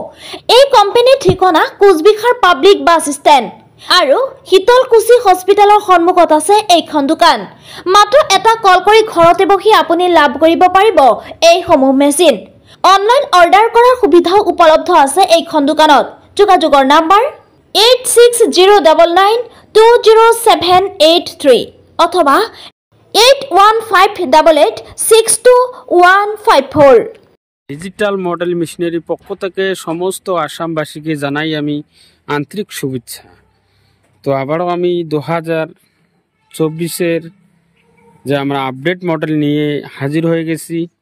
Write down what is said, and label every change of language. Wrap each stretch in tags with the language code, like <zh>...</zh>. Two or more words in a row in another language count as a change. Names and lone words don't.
<as>এই কোম্পানীৰ ঠিকনা কোচবিহাৰ</as> <en>public bus stand</en> <as>আৰু শীতলকুচি হস্পিটেলৰ সন্মুখত আছে এইখন দোকান। মাত্ৰ এটা কল কৰি ঘৰতে বহি আপুনি লাভ কৰিব পাৰিব এইসমূহ মেচিন।</as> <en>online order</en> <as>কৰাৰ সুবিধাও উপলব্ধ আছে এইখন দোকানত। যোগাযোগৰ নম্বৰ 8609920783 অথবা 8158862154।</as> <bn>ডিজিটাল মডেল মেশিনারি পক্ষ থেকে সমস্ত আসামবাসীকে জানাই আমি আন্তরিক শুভেচ্ছা। তো আবারও আমি 2024-এর যে আমরা</bn> <en>update model</en> <bn>নিয়ে হাজির হয়ে গেছি।</bn>